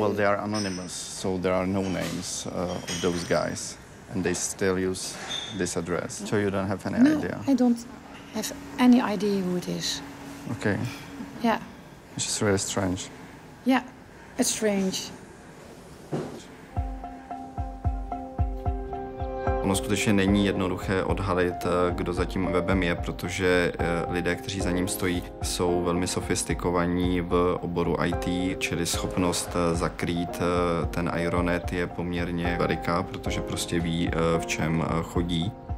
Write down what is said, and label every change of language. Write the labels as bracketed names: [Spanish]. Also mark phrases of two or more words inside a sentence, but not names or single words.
[English] Well, they are anonymous, so there are no names of those guys, and they still use this address. So you don't have any idea? I don't have any idea who it is. Okay. Yeah. It's just really strange. Yeah, it's strange. [Czech] Ono skutečně není jednoduché odhalit, kdo za tím webem je, protože lidé, kteří za ním stojí, jsou velmi sofistikovaní v oboru IT, čili schopnost zakrýt ten Ironet je poměrně veliká, protože prostě ví, v čem chodí.